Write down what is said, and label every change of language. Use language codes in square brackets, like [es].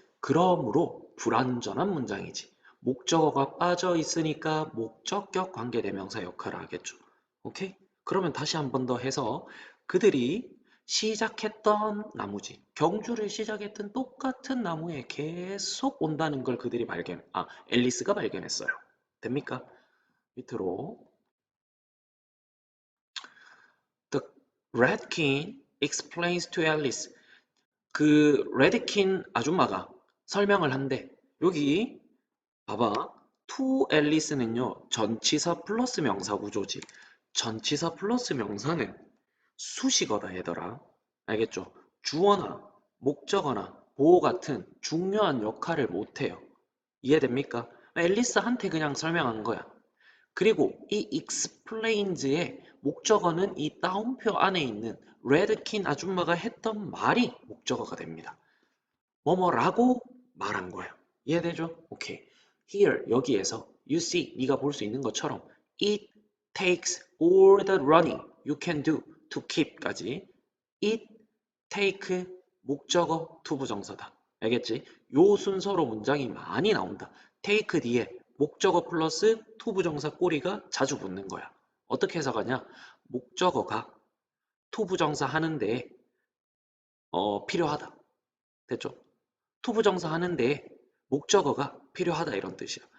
[ko] 그러므로 불완전한 문장이지. 목적어가 빠져 있으니까 목적격 관계대명사 역할을 하겠죠. 오케이? 그러면 다시 한 번 더 해서 그들이 시작했던 나무지. 경주를 시작했던 똑같은 나무에 계속 온다는 걸 그들이 앨리스가 발견했어요. 됩니까? 밑으로. [en] The Red King explains to Alice. [ko] 그 레드킨 아줌마가 설명을 한대. 여기 봐봐. [en] to Alice [ko] 는요. 전치사 플러스 명사 구조지. 전치사 플러스 명사는 수식어다 얘들아. 알겠죠? 주어나 목적어나 보호 같은 중요한 역할을 못해요. 이해됩니까? 앨리스한테 그냥 설명한 거야. 그리고 이 explains의 목적어는 이 따옴표 안에 있는 레드킨 아줌마가 했던 말이 목적어가 됩니다. 뭐뭐라고 말한 거야. 이해되죠? 오케이. [en] Here, [ko] 여기에서 [en] you see, [ko] 네가 볼 수 있는 것처럼 [en] it takes all the running you can do to keep까지 it, take, [ko] 목적어, 투부정사다. 알겠지? 요 순서로 문장이 많이 나온다. take 뒤에 목적어 플러스 투부정사 꼬리가 자주 붙는 거야. 어떻게 해석하냐? 목적어가 투부정사 하는데 필요하다. 됐죠? 투부정사 하는데 목적어가 필요하다 이런 뜻이야.